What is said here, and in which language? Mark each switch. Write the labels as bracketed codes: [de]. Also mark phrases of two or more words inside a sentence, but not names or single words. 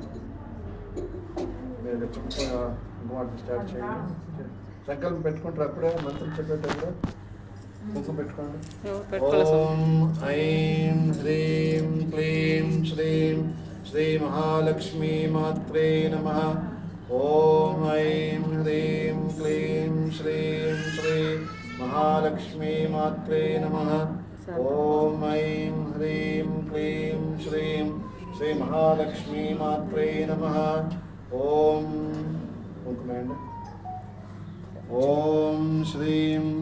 [te] మీరు చెప్పుకొని స్టార్ట్ చేయండి. సంకల్పం పెట్టుకుంటారు. అప్పుడే మంత్రం చెప్పేటప్పుడు కుంకుమ పెట్టుకోండి. [sa] ఓం ఐం హ్రీం క్లీం శ్రీం శ్రీ మహాలక్ష్మీ మాత్రే నమః. ॐ ऐं ह्रीं क्लीं श्रीं श्री महालक्ष्मी मात्रे नमः। ॐ ऐं ह्रीं क्लीं श्रीं श्री महालक्ष्मी मात्रे नमः। ॐ श्रीं